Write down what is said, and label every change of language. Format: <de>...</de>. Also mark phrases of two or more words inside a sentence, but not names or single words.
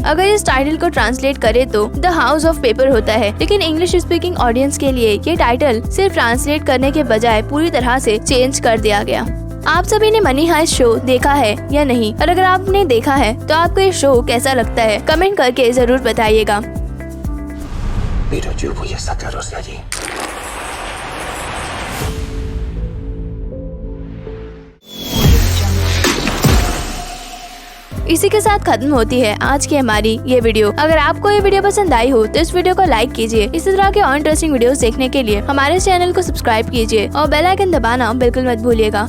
<hi>अगर इस टाइटल को ट्रांसलेट करे तो द हाउस ऑफ पेपर होता है, लेकिन</hi> <en>English speaking audience</en> <hi>के लिए ये टाइटल सिर्फ ट्रांसलेट करने के बजाय पूरी तरह से चेंज कर दिया गया। आप सभी ने मनी हाइस्ट शो देखा है या नहीं, और अगर आपने देखा है तो आपको ये शो कैसा लगता है कमेंट करके जरूर बताइएगा।</hi> <es>Pero yo voy a sacaros de allí.</es> <hi>इसी के साथ खत्म होती है आज की हमारी ये वीडियो। अगर आपको ये वीडियो पसंद आई हो तो इस वीडियो को लाइक कीजिए। इसी तरह के और</hi> <en>interesting videos</en> <hi>देखने के लिए हमारे चैनल को सब्सक्राइब कीजिए और</hi> <en>bell icon</en> <hi>दबाना बिल्कुल मत भूलिएगा।</hi>